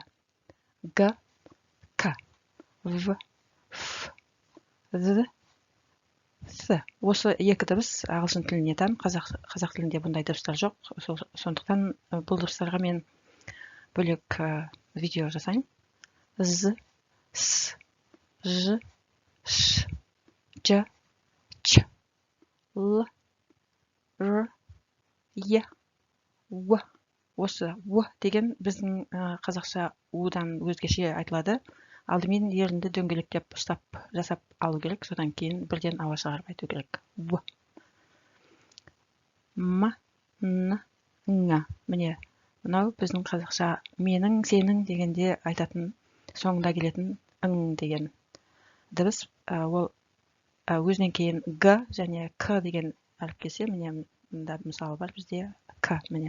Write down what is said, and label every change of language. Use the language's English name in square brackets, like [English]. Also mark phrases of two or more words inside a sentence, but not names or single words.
[Kazakh] Г, К, В, Ф, З, С. Осы екі дыбыс ағылшын тіліне тән, қазақ тілінде бұндай дыбыстар жоқ. Сондықтан бұл дыбыстарға мен бөлек видео жасаймын. З, С, Ж, Ш, Ж, Ч, Л, Р, Е, В. Осы В деген біздің қазақша удан өзгеше айтылады. Алдымен ерінді дөңгелектеп ұстап жасап алу керек, содан кейін бірден ауа шығарып айту керек. В. М, Н, Ң. Міне, мынау біздің қазақша менің, сенің дегенде айтатын, соңында келетін ң деген дыбыс. Ол өзінен кейін Г және К деген әріп келсе, міне мында мысалы бар бізде К, міне.